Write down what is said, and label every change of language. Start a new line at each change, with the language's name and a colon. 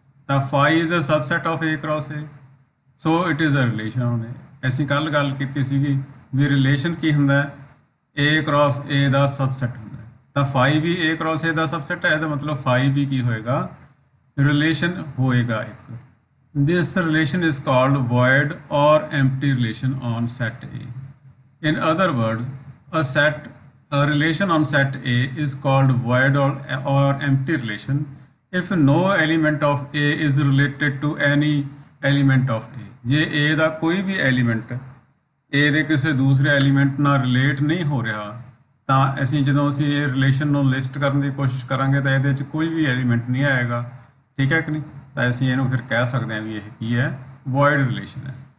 English: ਤਾਂ phi is a subset of A cross A, so it is a relation.
Punjabi: ਉਹਨੇ ਅਸੀਂ ਕੱਲ ਗੱਲ ਕੀਤੀ ਸੀਗੀ ਵੀ ਰਿਲੇਸ਼ਨ ਕੀ ਹੁੰਦਾ? ਏ ਕ੍ਰਾਸ ਏ ਦਾ ਸਬਸੈਟ ਹੁੰਦਾ। ਤਾਂ ਫਾਈ ਵੀ ਏ ਕ੍ਰਾਸ ਏ ਦਾ ਸਬਸੈਟ ਹੈ, ਇਹਦਾ ਮਤਲਬ ਫਾਈ ਵੀ ਕੀ ਹੋਏਗਾ? ਰਿਲੇਸ਼ਨ ਹੋਏਗਾ ਇੱਕ।
English: This relation is called void or empty relation on set A. In other words, a relation on set A is called void or empty relation if no element of A is related to any element of A.
Punjabi: ਜੇ A ਦਾ ਕੋਈ ਵੀ element A ਦੇ ਕਿਸੇ ਦੂਸਰੇ element ਨਾਲ relate ਨਹੀਂ ਹੋ ਰਿਹਾ ਤਾਂ ਜਦੋਂ ਅਸੀਂ ਇਹ ਰਿਲੇਸ਼ਨ ਨੂੰ ਲਿਸਟ ਕਰਨ ਦੀ ਕੋਸ਼ਿਸ਼ ਕਰਾਂਗੇ ਤਾਂ ਇਹਦੇ ਵਿੱਚ ਕੋਈ ਵੀ ਐਲੀਮੈਂਟ ਨਹੀਂ ਆਏਗਾ। ਠੀਕ ਹੈ ਕਿ ਨਹੀਂ? ਤਾਂ ਅਸੀਂ ਇਹਨੂੰ ਫਿਰ ਕਹਿ ਸਕਦੇ ਹਾਂ ਵੀ ਇਹ ਕੀ ਹੈ? ਵੋਇਡ ਰਿਲੇਸ਼ਨ ਹੈ।